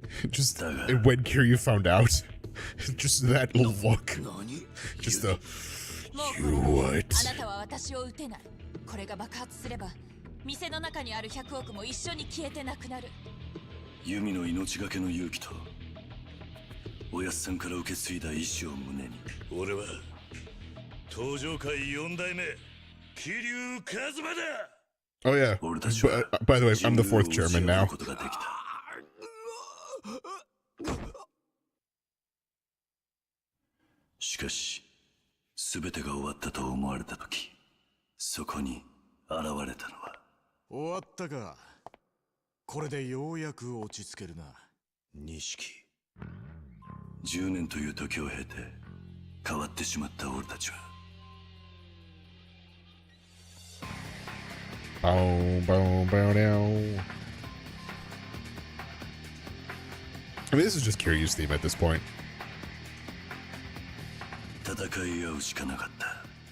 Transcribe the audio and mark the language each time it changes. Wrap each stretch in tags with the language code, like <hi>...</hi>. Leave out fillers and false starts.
<en>Just when Kiryu found out, just that look, just the you what?</en> <ja>あなたは私を撃てない。これが爆発すれば店の中にある100億も一緒に消えてなくなる。ユミの命がけの勇気とおやっさんから受け継いだ意志を胸に、俺は登場界4代目桐生一馬だ。</ja> <en>Oh yeah. By the way, I'm the 4th chairman now.</en> <ja>しかし全てが終わったと思われた時、そこに現れたのは。終わったか。これでようやく落ち着けるな、錦。 10年という時を経て変わってしまった俺たちは。</ja> <en>Boom, boom, boom, down. I mean, this is just Kiryu's theme at this point.</en> <ja>戦い合うしかなかった。</ja>